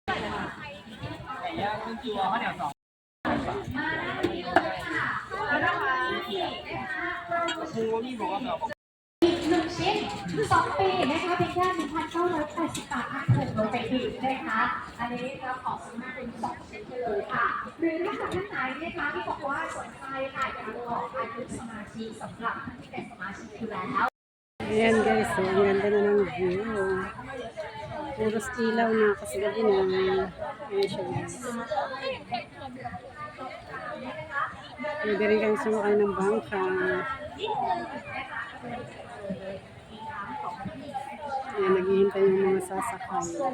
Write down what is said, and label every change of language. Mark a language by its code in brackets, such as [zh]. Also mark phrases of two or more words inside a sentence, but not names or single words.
[th] มาที่นี่เลยค่ะอีกหนึ่งชิ้น2 ปีนะคะเป็นแค่1,980 บาทถูกลงไปอีกนะคะอันนี้เราขอซื้อมาเป็น2 ชิ้นไปเลยค่ะหรือถ้าท่านไหนนะคะที่บอกว่าสนใจค่ะอยากขออายุสมาชิกสำหรับท่านที่เป็นสมาชิกอยู่แล้ว [tl] Ayan guys, so ang ganda na ng view. Puros ilaw na kasi gabi na. Ayan siya guys. Pwede rin kang sumakay ng bangka. Ayan, naghihintay yung mga sasakay.